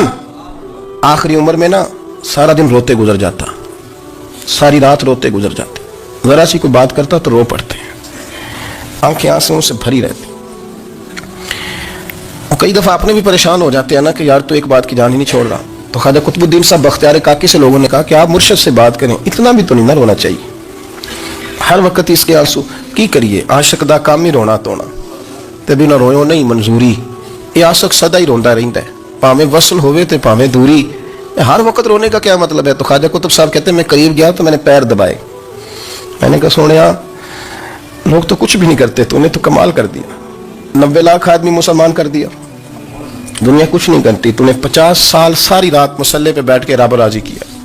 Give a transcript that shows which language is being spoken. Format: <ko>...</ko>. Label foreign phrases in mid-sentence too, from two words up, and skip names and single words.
<ur>آخری عمر میں نا سارا دن روتے گزر جاتا, ساری رات روتے گزر جاتے, ذرا سی کوئی بات کرتا تو رو پڑتے ہیں, آنکھیں آنسوں سے بھری رہتی. اور کئی دفعہ اپنے بھی پریشان ہو جاتے ہیں نا کہ یار تو ایک بات کی جان ہی نہیں چھوڑ رہا. تو خواجہ قطب الدین صاحب بختیار کاکی سے لوگوں نے کہا کہ آپ مرشد سے بات کریں, اتنا بھی تو نہیں نہ رونا چاہیے, ہر وقت اس کے آنسو کی کریے.</ur> <pa>عاشق دا کام ہی رونا تونا, تے بھی نہ رویو نہیں منظوری, یہ عاشق سدا ہی روندا رہندا ہے, پاویں وصل ہوئے تے پاویں دوری.</pa> <ur>ہر وقت رونے کا کیا مطلب ہے؟ تو خواجہ قطب صاحب کہتے ہیں میں قریب گیا تو میں نے پیر دبائے, میں نے کہا سونیا لوگ تو کچھ بھی نہیں کرتے, تو نے تو کمال کر دیا, 90 لاکھ آدمی مسلمان کر دیا, دنیا کچھ نہیں کرتی, تو نے 50 سال ساری رات مسلح پہ بیٹھ کے رب راضی کیا.</ur>